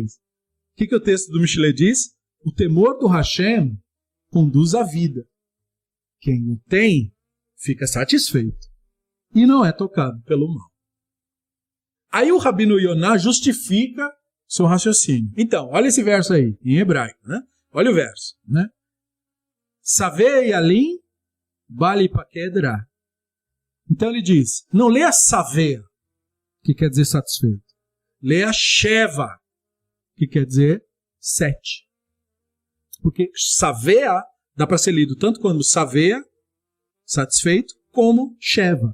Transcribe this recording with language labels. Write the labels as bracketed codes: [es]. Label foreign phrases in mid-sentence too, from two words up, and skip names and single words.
[pt] O que o texto do Mishlei diz? O temor do Hashem conduz à vida. Quem o tem, fica satisfeito. E não é tocado pelo mal. Aí o Rabino Yonah justifica seu raciocínio. Então, olha esse verso aí, em hebraico, né? Olha o verso, né? [he] Savei alim bali pakedra. [pt] Então ele diz, não leia savea, que quer dizer satisfeito. Leia sheva, que quer dizer 7. Porque savea dá para ser lido tanto como savea, satisfeito, como sheva.